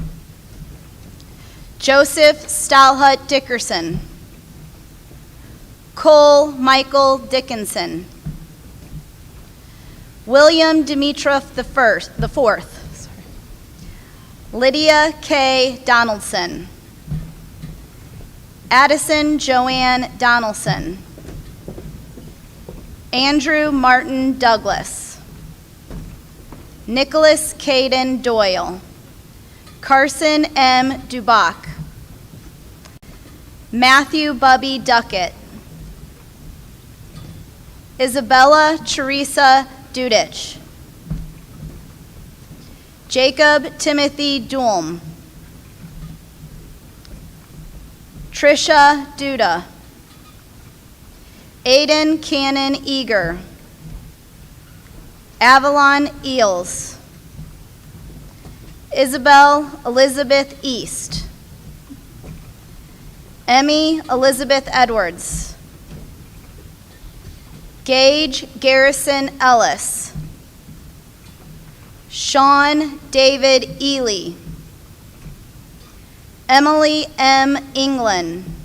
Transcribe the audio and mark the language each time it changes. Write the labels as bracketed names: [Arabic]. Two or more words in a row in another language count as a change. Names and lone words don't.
[English] Joseph Stalhut Dickerson. Cole Michael Dickinson. William Dimitrov the Fourth. Lydia K. Donaldson. Addison Joanne Donaldson. Andrew Martin Douglas. Nicholas Caden Doyle. Carson M. Dubach. Matthew Bubby Duckett. Isabella Teresa Dudich. Jacob Timothy Dulm. Trisha Duda. Aiden Cannon Eager. Avalon Eels. Isabel Elizabeth East. Emmy Elizabeth Edwards. Gage Garrison Ellis. Sean David Ely. Emily M. England.